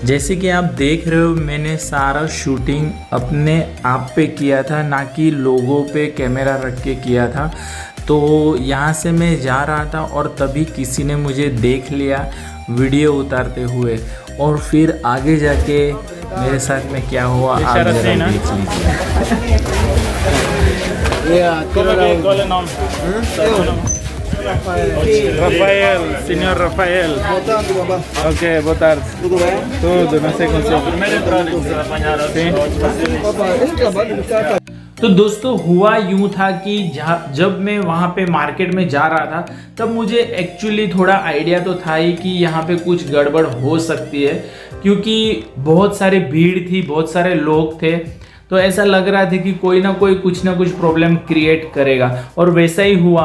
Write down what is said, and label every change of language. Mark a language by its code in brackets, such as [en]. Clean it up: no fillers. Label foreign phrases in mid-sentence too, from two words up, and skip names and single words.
[hi] जैसे कि आप देख रहे हो मैंने सारा शूटिंग अपने आप पे किया था, ना कि लोगों पे कैमरा रख के किया था। तो यहाँ से मैं जा रहा था और तभी किसी ने मुझे देख लिया वीडियो उतारते हुए और फिर आगे जाके मेरे साथ में क्या हुआ आप जरा देख Rafael, senhor Rafael. [pt] Ok, boa tarde. Tudo bem? Tudo, não sei como se [hi] तो दोस्तों हुआ यूँ था कि जब मैं वहाँ पे मार्केट में जा रहा था तब मुझे एक्चुअली थोड़ा आइडिया तो था ही कि यहाँ पे कुछ गड़बड़ हो सकती है, क्योंकि बहुत सारी भीड़ थी, बहुत सारे लोग थे। तो ऐसा लग रहा था कि कोई ना कोई कुछ ना कुछ प्रॉब्लम क्रिएट करेगा और वैसा ही हुआ।